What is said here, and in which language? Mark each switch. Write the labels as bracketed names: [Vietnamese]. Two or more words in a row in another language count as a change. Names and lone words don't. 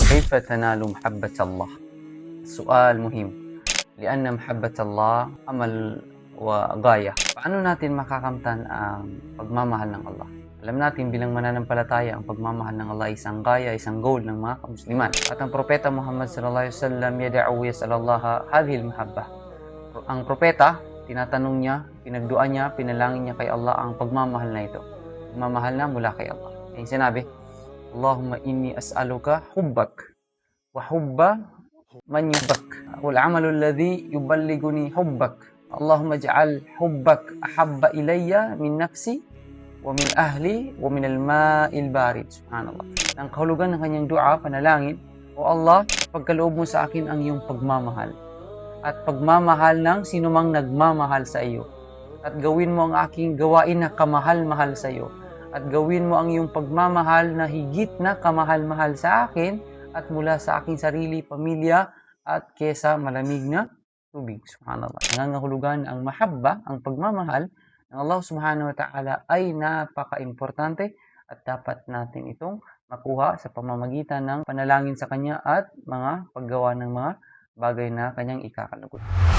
[Arabic] كيف تنال محبة الله؟ سؤال مهم لأن محبة الله أمل وغاية. [Filipino] Paano natin makakamtan ang pagmamahal ng Allah? Alam natin bilang mananampalataya, ang pagmamahal ng Allah ay isang gaya, isang goal ng mga kamusliman. At ang propeta Muhammad [Arabic] صلى الله عليه وسلم يدعو يسأل الله هذه المحبة. [Filipino] Ang propeta, tinatanong niya, pinagdua niya, pinalangin niya kay Allah ang pagmamahal na ito. Pagmamahal na mula kay Allah. Yung sinabi, [Arabic] اللهم إني أسألك حبك وحب من يحبك والعمل الذي يبلغني حبك. اللهم اجعل حبك أحب إلي من نفسي ومن أهلي ومن الماء البارد سبحان الله. [Filipino] Ang kahulugan ng kanyang dua, panalangin, O Allah, pagkaloob mo sa akin ang iyong pagmamahal at pagmamahal ng sinumang nagmamahal sa iyo. At gawin mo ang aking gawain na kamahal-mahal sa iyo. At gawin mo ang iyong pagmamahal na higit na kamahal-mahal sa akin at mula sa aking sarili, pamilya at kesa malamig na tubig. Subhanallah. Nangangahulugan ang mahabba, ang pagmamahal ng Allah [Arabic] سبحانه وتعالى [Filipino] ay napaka-importante at dapat natin itong makuha sa pamamagitan ng panalangin sa Kanya at mga paggawa ng mga bagay na Kanyang ikakalagot.